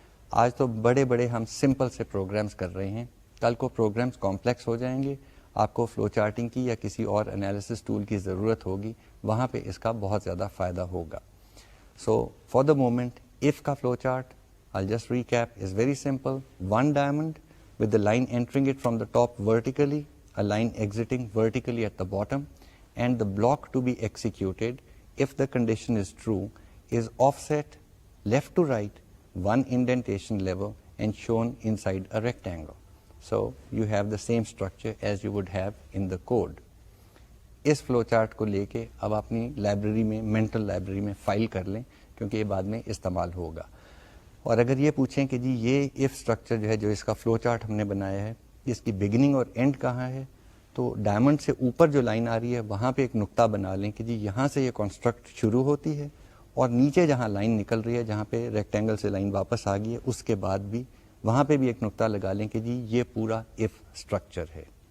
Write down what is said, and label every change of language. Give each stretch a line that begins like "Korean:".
Urdu: آج تو بڑے بڑے ہم سمپل سے پروگرامز کر رہے ہیں, کل کو پروگرامز کمپلیکس ہو جائیں گے, آپ کو فلو چارٹنگ کی یا کسی اور انالیسس ٹول کی ضرورت ہوگی, وہاں پہ اس کا بہت زیادہ فائدہ ہوگا.
English: So for the moment if کا flow chart I'll just recap, is very simple. One diamond with the line entering it from the top vertically, a line exiting vertically at the bottom, and the block to be executed, if the condition is true, is offset left to right, one indentation level, and shown inside a rectangle. So you have the same structure as you would have in the code.
Urdu: اس flow chart کو لے کے اب اپنی library میں mental library میں file کر لیں کیونکہ یہ بعد میں استعمال ہوگا. اور اگر یہ پوچھیں کہ جی یہ ایف اسٹرکچر جو ہے جو اس کا فلو چارٹ ہم نے بنایا ہے اس کی بگننگ اور اینڈ کہاں ہے, تو ڈائمنڈ سے اوپر جو لائن آ رہی ہے وہاں پہ ایک نقطہ بنا لیں کہ جی یہاں سے یہ کانسٹرکٹ شروع ہوتی ہے اور نیچے جہاں لائن نکل رہی ہے جہاں پہ ریکٹینگل سے لائن واپس آ گئی ہے اس کے بعد بھی وہاں پہ بھی ایک نقطہ لگا لیں کہ جی یہ پورا ایف اسٹرکچر ہے.